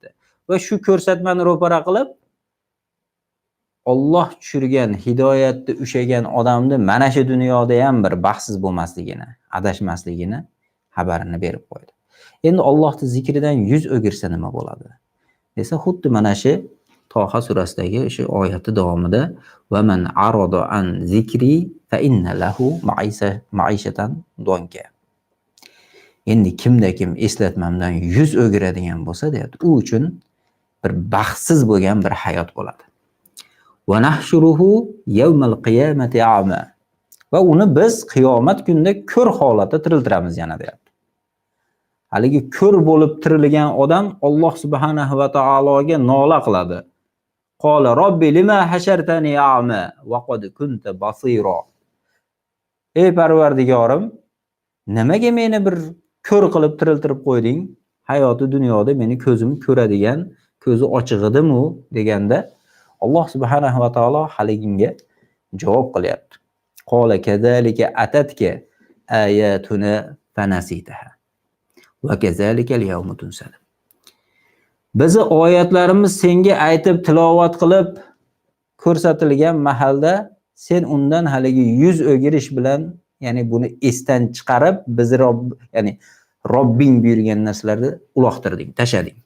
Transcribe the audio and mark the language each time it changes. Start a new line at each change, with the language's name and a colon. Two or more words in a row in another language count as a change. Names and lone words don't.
Uzbek: Va shu ko'rsatmani ro'para qilib Alloh tushirgan hidoyatni ushagan odamni mana shu dunyoda ham bir baxtsiz bo'lmasligini, adashmasligini xabarini berib qo'ydi. Endi Allohning zikridan yuz o'girsa nima bo'ladi? Desa, xuddi mana shu Toha surasidagi o'sha oyati davomida
Arabic: ومن أعرض عن ذكري فإن له معيشة ضنكا.
Uzbek: Endi kimda kim eslatmamdan yuz o'giradigan bo'lsa deyapti, u uchun bir baxtsiz bo'lgan bir hayot bo'ladi.
Arabic: ونحشره يوم القيامة أعمى.
Uzbek: Va uni biz qiyomat kunida ko'r holatda tiriltiramiz yana deyapti. Haligi ko'r bo'lib tirilgan odam Alloh
Arabic: سبحانه وتعالى
Uzbek: nola qiladi.
Arabic: قال رب لم حشرتني أعمى وقد كنت بصيرا.
Uzbek: Ey Parvardigorim, nimaga meni bir ko'r qilib tiriltirib qo'yding? Hayoti dunyoda meni ko'zim ko'radigan, ko'zi ochiq edimu deganda Alloh
Arabic: سبحانه وتعالى
Uzbek: haliginga javob qilyapti.
Arabic: قال كذلك أتتك آياتنا فنسيتها. وكذلك اليوم تنسى.
Uzbek: Bizi oyatlarimiz senga aytib tilovat qilib ko'rsatilgan mahalda sen undan haligi yuz o'girish bilan, ya'ni buni esdan chiqarib, bizni ya'ni Robbing buyurgan narsalarni uloqtirding, tashading.